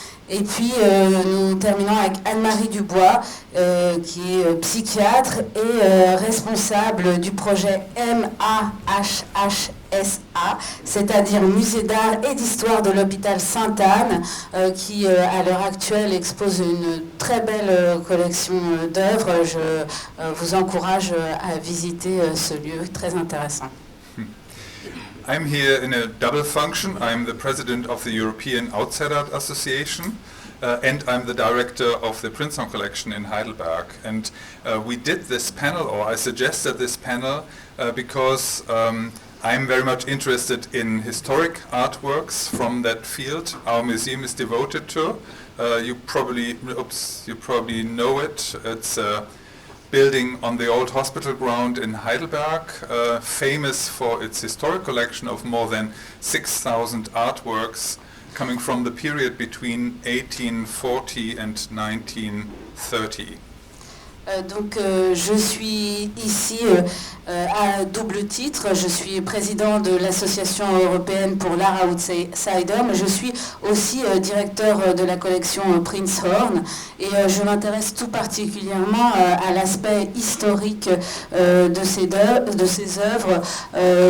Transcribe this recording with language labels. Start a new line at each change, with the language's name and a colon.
French: Et puis nous terminons avec Anne-Marie Dubois, qui est psychiatre et responsable du projet MAHHSA, c'est-à-dire Musée d'art et d'histoire de l'hôpital Sainte-Anne, qui à l'heure actuelle expose une très belle collection d'œuvres. Je vous encourage à visiter ce lieu très intéressant.
English: I'm here in a double function. I'm the president of the European Outside Art Association and I'm the director of the Prinzhorn collection in Heidelberg. And we did this panel, or I suggested this panel, because I'm very much interested in historic artworks from that field our museum is devoted to. You probably know it. It's building on the old hospital ground in Heidelberg, famous for its historic collection of more than 6,000 artworks coming from the period between 1840 and 1930.
French: Donc je suis ici à double titre, je suis président de l'Association européenne pour l'art outsider, mais je suis aussi directeur de la collection Prinzhorn et je m'intéresse tout particulièrement à l'aspect historique de ces œuvres.